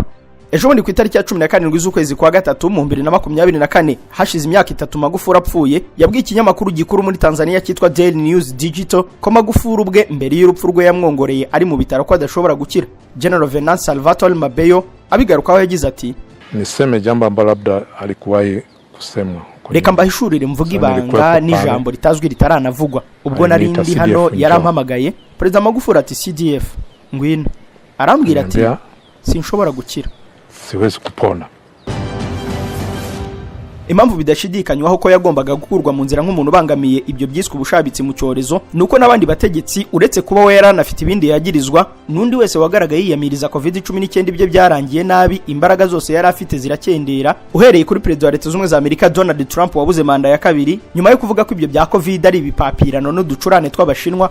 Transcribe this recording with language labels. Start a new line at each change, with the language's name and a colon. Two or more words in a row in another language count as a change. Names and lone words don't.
Kinyarwanda: Ejo bundi ku itariki ya 17 z'ukwezi kwa gatatu mu 2024, hashize imyaka 3 Magufuri apfuye, yabwiye ikinyamakuru gikuru muri Tanzania cyitwa Daily News Digital ko Magufuri ubwe mbere y'urupfu rwe yamwongoreye ari mu bitaro ko adashobora gukira. General Venance Salvatore Mabeyo abigarukaho yagize ati,
Swahili: niseme jambo ambalo labda alikuwahi kusemwa.
Kinyarwanda: Reka mbahishurire mvuga ibanga n'ijambo ritazwi ritaranavugwa. Ubwo nari ndi hano yarampamagaye Perezida Magufuri ati CDF ngwino, arambwira ati sinshobora gukira,
Swahili: siwezi kupona.
Kinyarwanda: Impamvu bidashidikanywaho ko yagombaga gukurwa mu nzira nk'umuntu bangamiye ibyo byiswe ubushabitsi mu cyorezo nuko nabandi bategetsi uretse kuba we yaranafite ibindi yagirizwa, nundi wese wagaragaye yiyamiriza COVID-19 ibyo byarangiye nabi, imbaraga zose yari afite zirakendera, uhereye kuri Perezida wa Leta z'Ubumwe za Amerika Donald Trump wabuze manda ya kabiri nyuma yo kuvuga ko ibyo bya COVID ari ibipapirano n'uducurane tw'abashinwa.